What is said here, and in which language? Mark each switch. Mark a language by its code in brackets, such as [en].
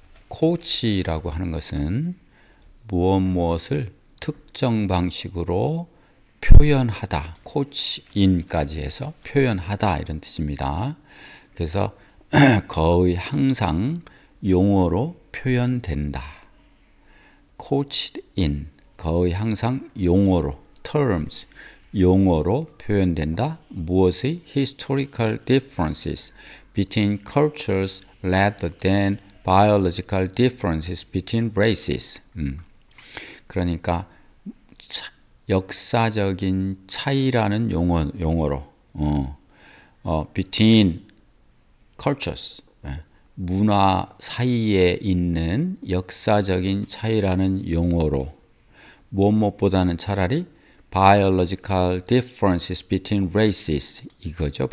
[ko] coached라고 하는 것은 무엇을 특정 방식으로 표현하다, coach인까지 해서 표현하다 이런 뜻입니다. 그래서 거의 항상 용어로 표현된다. [en] coached in, [ko] 거의 항상 용어로, terms, 용어로 표현된다. 무엇의 [en] historical differences between cultures rather than biological differences between races. [ko] 그러니까 역사적인 차이라는 용어로 [en] between cultures, [ko] 문화 사이에 있는 역사적인 차이라는 용어로 무엇보다는 차라리 [en] biological differences between races [ko] 이거죠.